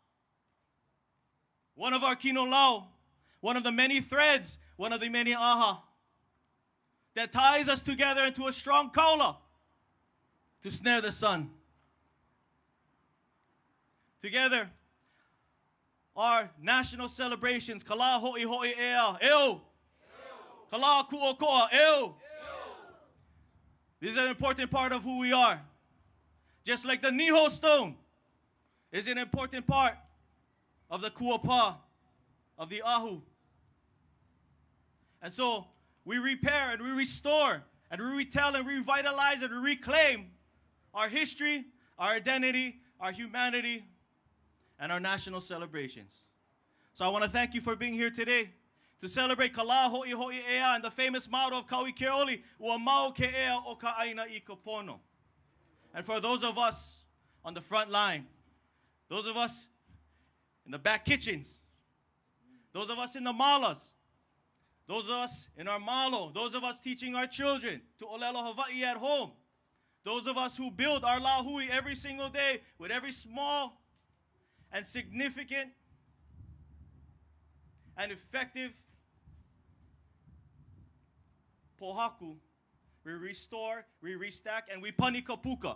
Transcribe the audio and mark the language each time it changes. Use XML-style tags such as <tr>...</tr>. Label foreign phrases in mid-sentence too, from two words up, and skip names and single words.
<en>One of our</en> <haw>kino lau,</haw> <en>one of the many threads, one of the many ʻaha that ties us together into a strong kaula to snare the sun. Together, our national celebrations, Lā Hoʻihoʻi Ea, eo. Lā Kuʻokoʻa, eo. This is an important part of who we are. Just like the Niho stone is an important part of the kuapa, of the ahu. And so we repair and we restore and we retell and we revitalize and we reclaim our history, our identity, our humanity, and our national celebrations. So I want to thank you for being here today to celebrate Lā Hoʻihoʻi Ea and the famous motto of Kaui Keoli,</en> <haw>Ua mau ke ea o ka aina I ka pono.</haw> <en>And for those of us on the front line, those of us in the back kitchens, those of us in the malas, those of us in our malo, those of us teaching our children to</en> <haw>olelo Hawaii</haw> <en>at home, those of us who build our</en> <haw>lā hui</haw> <en>every single day with every small and significant and effective pohaku, we restore, we restack, and we</en> <haw>pani kapuka.</haw>